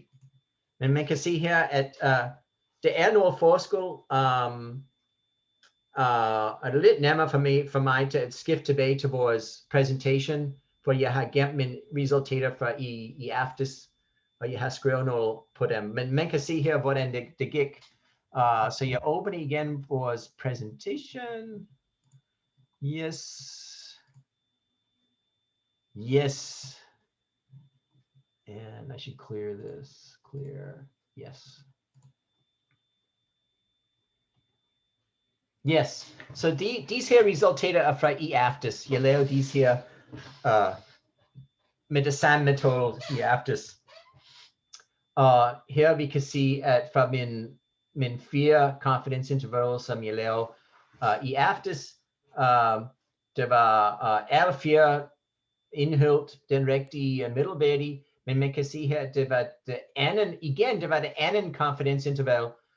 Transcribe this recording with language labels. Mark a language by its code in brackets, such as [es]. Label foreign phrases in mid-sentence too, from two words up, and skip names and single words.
[da] Men man kan se her, at det er noget forskel, og det er lidt nemmere for mig til at skifte tilbage til vores præsentation, for jeg har gemt mine resultater fra i aftes, og jeg har skrevet noget på dem. Men man kan se her, hvordan det gik. Så jeg åbner igen vores præsentation. [en] Yes. And I should clear this. Clear. Yes. Yes. [da] Så disse her resultater er fra i aftes. Jeg lavede disse her med det samme metode i aftes. Og her vi kan se, at fra min 4 confidence intervaller, som jeg lavede i aftes, det var alle 4 indeholdt den rigtige middelværdi, men man kan se her, at det var det andet confidence interval,